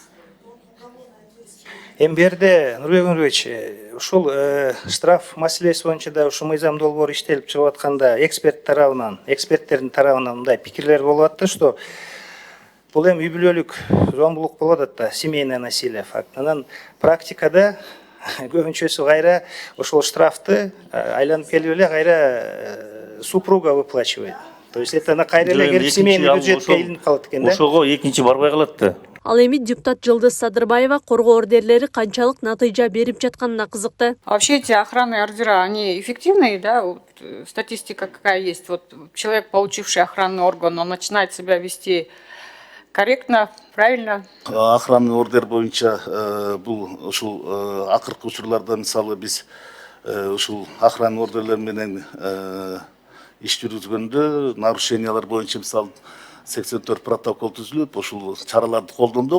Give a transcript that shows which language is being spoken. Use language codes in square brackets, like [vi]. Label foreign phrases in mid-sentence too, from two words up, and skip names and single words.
[ky] Эми берде Нурбек Нурбекович, ушул штраф маселеси боюнча да ушу мыйзам долбоор иштелип чыгып атканда эксперттердин тарабынан мындай пикирлер болуп атты, что бул эми үй бүлөлүк зомбулук болуп атат да, [ru] семейное насилие факт. [ky] Анан практикада көбүнчөсү кайра ошол штрафты айланып келип эле кайра [ru] супруга выплачивает. То есть это [ky] на кайра эле келип семейный бюджетке илинип калат экен да. Ошого экинчи барбай калат да. Ал эми депутат Жылдыз Садырбаева коргоо ордерлери канчалык натыйжа берип жатканына кызыкты. [ru] Вообще эти охранные ордера, они эффективные, да? Вот, статистика какая есть. Вот человек, получивший охранный орган, он начинает себя вести корректно, правильно. Охранный ордер [ky] боюнча бул ушул акыркы учурларда мисалы биз ушул охранный ордерлер менен иш жүргүзгөндө нарушениялар боюнча мисалы 84 протокол түзүлүп, ушул чараларды колдондук.